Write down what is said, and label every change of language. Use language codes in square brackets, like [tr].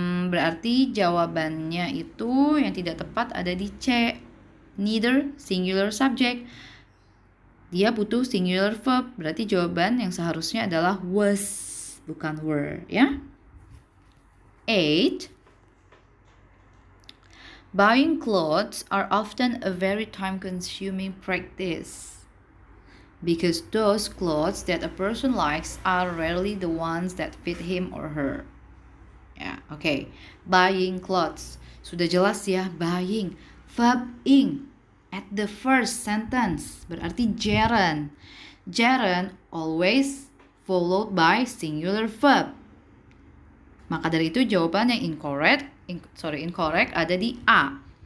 [id] Berarti jawabannya itu yang tidak tepat ada di C. [en] Neither singular subject. Dia butuh singular verb. [id] Berarti jawaban yang seharusnya adalah was, bukan were ya. 8. [en] Buying clothes are often a very time-consuming practice because those clothes that a person likes are rarely the ones that fit him or her. [id] Ya, oke. [en] Buying clothes. [id] Sudah jelas ya, buying. [en] Verb ing at the first sentence [id] berarti [en] gerund. Gerund always followed by singular verb. [id] Maka dari itu jawaban yang incorrect ada di A.